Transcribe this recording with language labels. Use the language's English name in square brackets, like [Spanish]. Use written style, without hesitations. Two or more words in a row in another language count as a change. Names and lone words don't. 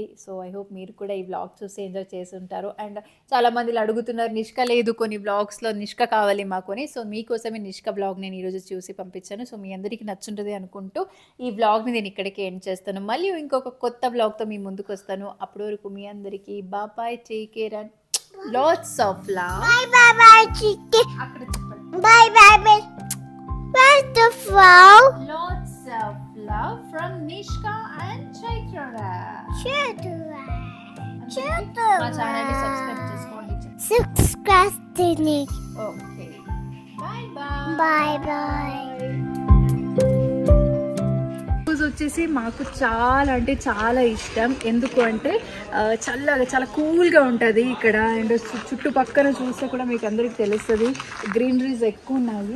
[English] so I hope [Telugu] మీరు కూడా ఈ వ్లాగ్ చూసి ఎంజాయ్ చేసి ఉంటారు. అండ్ చాలా మంది అడుగుతున్నారు నిష్క లేదు కొన్ని వ్లాగ్స్లో, నిష్క కావాలి మాకు అని. సో మీకోసమే నిష్క వ్లాగ్ నేను ఈరోజు చూసి పంపించాను. సో మీ అందరికీ నచ్చుంటుంది అనుకుంటూ ఈ వ్లాగ్ని నేను ఇక్కడికి ఎండ్ చేస్తాను. మళ్ళీ ఇంకొక కొత్త వ్లాగ్తో మీ ముందుకు వస్తాను. అప్పటి వరకు మీ అందరికీ బాయ్, [English] take care and lots of love. Bye chicken. [Telugu] అక్కడ చెప్పండి. [English] Bye. Where's the flower? Lots of love from Nishka and Chaitra. [Telugu] మా ఛానల్ని సబ్స్క్రైబ్ చేసుకోండి. [English] Subscribe to me. okay, bye. [Telugu] రోజు వచ్చేసి మాకు చాలా అంటే చాలా ఇష్టం. ఎందుకు అంటే చల్లగా చాలా కూల్గా ఉంటుంది ఇక్కడ. అండ్ చుట్టుపక్కన చూస్తే కూడా మీకు అందరికి తెలుస్తుంది గ్రీనరీస్ ఎక్కువ ఉన్నాయి.